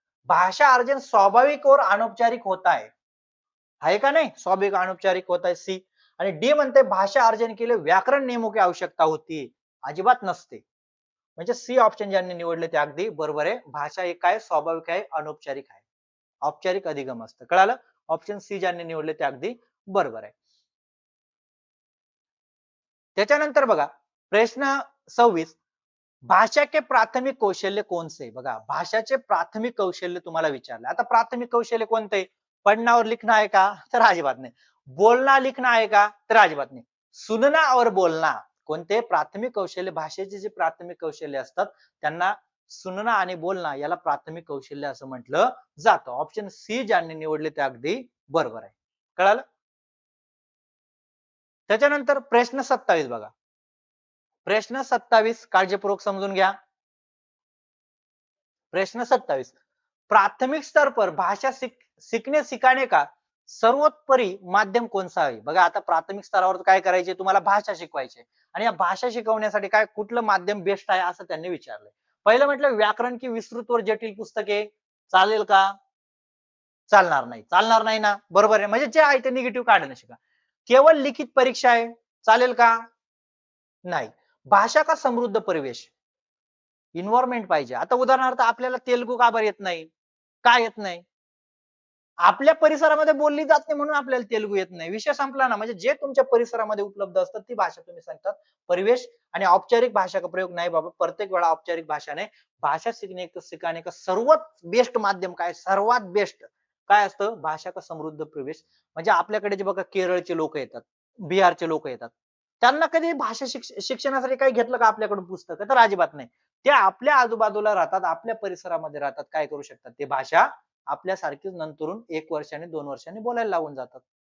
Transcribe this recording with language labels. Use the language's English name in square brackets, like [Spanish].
[Hindi] भाषा अर्जन स्वाभाविक और अनौपचारिक होता है [Marathi] का नाही? [Hindi] स्वाभाविक अनौपचारिक होता है, सी. [Marathi] आणि डी म्हणते [Hindi] भाषा अर्जन के लिए व्याकरण नियमों की आवश्यकता होती, [Marathi] अजिबात नसते. म्हणजे सी ऑप्शन ज्यांनी निवडले ते अगदी बरोबर आहे. भाषा एक काय स्वाभाविक आहे, अनौपचारिक आहे, औपचारिक अधिगम असतं. कळालं? ऑप्शन सी ज्यांनी निवडले ते अगदी बरोबर आहे. त्याच्यानंतर बघा प्रश्न 26, [Hindi] भाषा के प्राथमिक कौशल्य कौन से? [Marathi] बघा भाषाचे प्राथमिक कौशल्य तुम्हाला विचारले. आता प्राथमिक कौशल्य कोणते? [Hindi] पढ़ना और लिखना [Marathi] आहे का? तर अजिबात नाही. बोलना लिखना आहे का? तर अजिबात नाही. सुनना और बोलना, कोणते प्राथमिक कौशल्य, भाषेचे जे प्राथमिक कौशल्य असतात त्यांना सुनना आणि बोलना याला प्राथमिक कौशल्य असं म्हटलं जातं. ऑप्शन सी ज्यांनी निवडले ते अगदी बरोबर आहे. कळालं? त्याच्यानंतर प्रश्न 27 बघा. प्रश्न 27 काळजीपूर्वक समजून घ्या. [Hindi] प्रश्न 27, प्राथमिक स्तर पर भाषा सीखने सिखाने का [Marathi] सर्वोत्परी माध्यम कोणतं आहे? बघा आता प्राथमिक स्तरावर काय करायचे, तुम्हाला भाषा शिकवायची आणि या भाषा शिकवण्यासाठी काय कुठलं माध्यम बेस्ट आहे असं त्यांनी विचारलंय. पहिलं म्हटलं व्याकरण की विस्तृत व जटिल पुस्तके चालेल का? चालणार नाही. चालणार नाही ना, बरोबर आहे. म्हणजे जे आहे ते निगेटिव्ह काढणं शिका. केवळ लिखित परीक्षा आहे, चालेल का? नाही. [Hindi] भाषा का समृद्ध परिवेश, [Marathi] एन्व्हायरमेंट पाहिजे. आता उदाहरणार्थ आपल्याला तेलुगू का बरं येत नाही? का येत नाही? आपल्या परिसरामध्ये बोलली जात नाही म्हणून आपल्याला तेलुगू येत नाही. विषय संपला ना. म्हणजे जे तुमच्या परिसरामध्ये उपलब्ध असतात ती भाषा तुम्ही सांगतात. परिवेश आणि औपचारिक भाषा का प्रयोग नाही बाबा. प्रत्येक वेळा औपचारिक भाषा नाही. [Hindi] भाषा सीखने का सिखाने का [Marathi] सर्वात बेस्ट माध्यम काय? सर्वात बेस्ट काय असतं? [Hindi] भाषा का समृद्ध प्रवेश. [Marathi] म्हणजे आपल्याकडे जे बघा केरळचे लोक येतात, बिहारचे लोक येतात. त्यांना कधी भाषा शिक्षणासाठी काही घेतलं का आपल्याकडून पुस्तकं? तर अजिबात नाही. ते आपल्या आजूबाजूला राहतात, आपल्या परिसरामध्ये राहतात. काय करू शकतात? ते भाषा आपल्यासारखीच नंतरून 1 वर्षाने 2 वर्षांनी बोलायला लागून जातात.